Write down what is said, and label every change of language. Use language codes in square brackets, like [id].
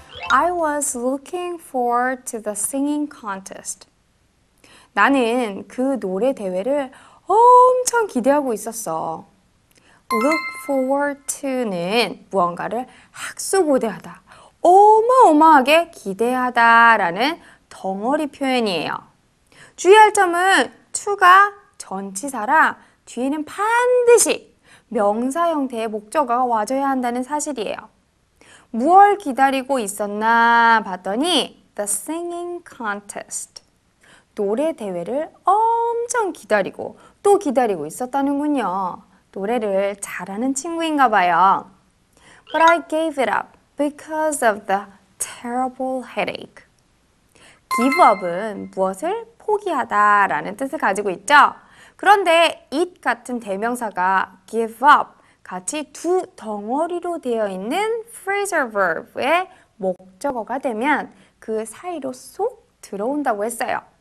[en] I was looking forward to the singing contest. [ko] 나는 그 노래 대회를 엄청 기대하고 있었어. [en] Look forward to [ko] 는 무언가를 학수고대하다, 어마어마하게 기대하다 라는 덩어리 표현이에요. 주의할 점은 to가 전치사라 뒤에는 반드시 명사 형태의 목적어가 와줘야 한다는 사실이에요. 무얼 기다리고 있었나 봤더니 [en] The singing contest. [ko] 노래 대회를 엄청 기다리고 또 기다리고 있었다는군요. 노래를 잘하는 친구인가 봐요. [en] But I gave it up because of the terrible headache. Give up [ko] 은 무엇을 포기하다 라는 뜻을 가지고 있죠. 그런데 it 같은 대명사가 give up 같이 두 덩어리로 되어 있는 phrasal verb의 목적어가 되면 그 사이로 쏙 들어온다고 했어요.